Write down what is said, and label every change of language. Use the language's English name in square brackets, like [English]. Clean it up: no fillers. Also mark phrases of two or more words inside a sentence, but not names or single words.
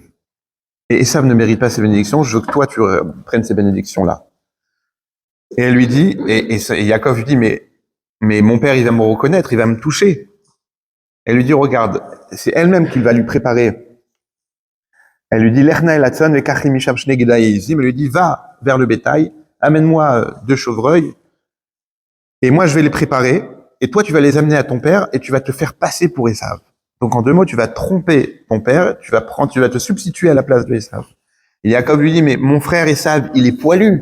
[French] Et Esav ne mérite pas ces bénédictions, je veux que toi, tu prennes ces bénédictions-là. Et elle lui dit, et Yaakov lui dit, mais mon père, il va me reconnaître, il va me toucher. Elle lui dit, regarde, c'est elle-même qui va lui préparer. Elle lui dit, [Hebrew] לך נא אל הצאן וקח לי משם שני גדיי עזים. [French] Elle lui dit, va vers le bétail, amène-moi 2 chevreuils, et moi je vais les préparer, et toi tu vas les amener à ton père, et tu vas te faire passer pour Esav. Donc en 2 mots, tu vas tromper ton père, tu vas te substituer à la place de Esav. Et Yaakov lui dit, mais mon frère Esav, il est poilu.